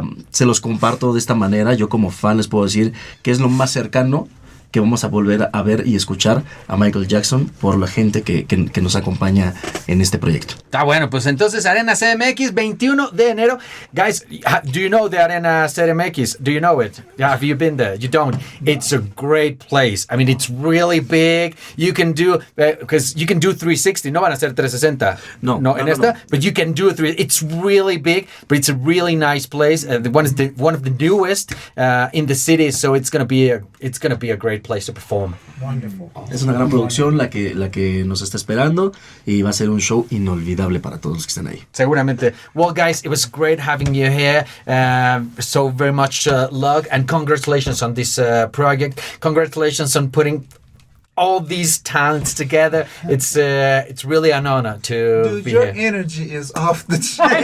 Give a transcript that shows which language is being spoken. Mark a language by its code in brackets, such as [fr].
[es] Se los comparto de esta manera. Yo como fan les puedo decir que es lo más cercano que vamos a volver a ver y escuchar a Michael Jackson por la gente que nos acompaña en este proyecto. Está bueno, pues entonces Arena CDMX, 21 de enero. [en] Guys, do you know the Arena CDMX? Do you know it? Have you been there? You don't. It's a great place. I mean, it's really big. You can do, because you can do 360. [es] No van a ser 360. No, en esta. [en] But you can do it's really big, but it's a really nice place. One of the newest in the city, so it's gonna be a great place to perform. Wonderful. [es] Es una gran producción la que nos está esperando y va a ser un show inolvidable para todos los que están ahí. Seguramente. [en] Well, guys, it was great having you here. So very much luck and congratulations on this project. Congratulations on putting all these talents together. It's really an honor to be your here. Energy is off the chain.